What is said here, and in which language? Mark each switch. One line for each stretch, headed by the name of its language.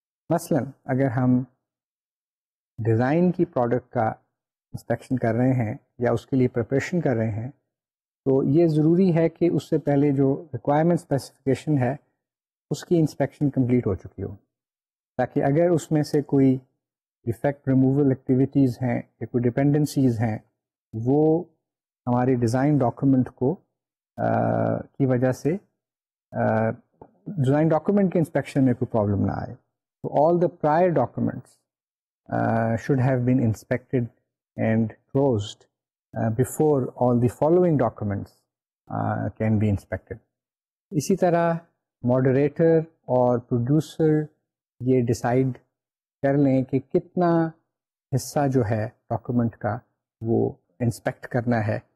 Urdu: مثلا اگر ہم ڈیزائن کی پروڈکٹ کا انسپیکشن کر رہے ہیں یا اس کے لیے پریپریشن کر رہے ہیں تو یہ ضروری ہے کہ اس سے پہلے جو ریکوائرمنٹ اسپیسیفکیشن ہے اس کی انسپیکشن کمپلیٹ ہو چکی ہو, تاکہ اگر اس میں سے کوئی ڈیفیکٹ ریموول ایکٹیویٹیز ہیں یا کوئی ڈپینڈنسیز ہیں وہ ہماری ڈیزائن ڈاکومنٹ کو کی وجہ سے ڈیزائن ڈاکومنٹ کے انسپیکشن میں کوئی پرابلم نہ آئے.
English: تو all the prior documents should have been inspected and closed before all the following documents can be inspected.
Urdu: اسی طرح ماڈریٹر اور پروڈیوسر یہ ڈیسائیڈ کر لیں کہ کتنا حصہ جو ہے ڈاکومنٹ کا وہ انسپیکٹ کرنا ہے.